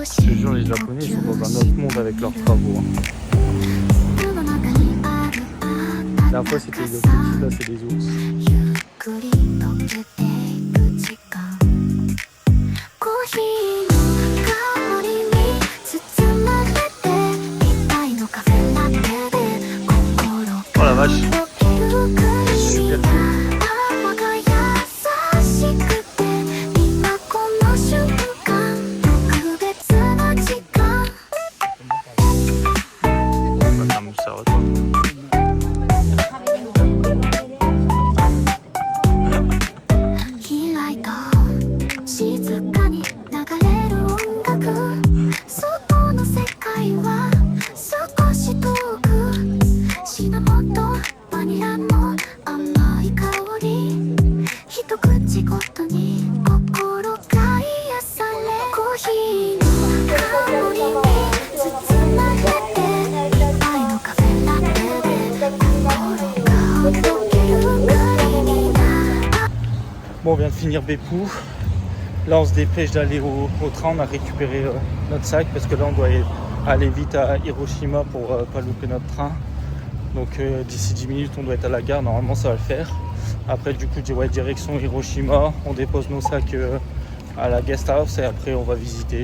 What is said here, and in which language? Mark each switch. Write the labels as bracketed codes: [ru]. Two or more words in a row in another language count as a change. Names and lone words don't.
[fr] Je te jure, les Japonais ils sont dans un autre monde avec leurs travaux. La dernière fois c'était les ours, là c'est les ours. [ja] ゆっくり溶けていく時間コーヒーの香りに包まれて一杯のカフェラテで心が [fr] Oh la vache, [ja] 溶けるクリー [fr] super [ja] ム [fr] cool. [ja] 泡が優しくて今この瞬間特別な時間 [fr] On va faire un ça à toi. [ja] 開いた静かに流れる音楽外の世界は少し遠くシナモンとバニラの甘い香り一口ごとに心が癒されコーヒーの香りに包まれて一杯のカフェラテで心が溶けるクリームな [fr] Bon, on vient de finir Beppu. Là on se dépêche d'aller au train, on a récupéré notre sac parce que là on doit aller vite à Hiroshima pour pas louper notre train. Donc d'ici 10 minutes on doit être à la gare, normalement ça va le faire. Après du coup direction Hiroshima, on dépose nos sacs à la guest house et après on va visiter.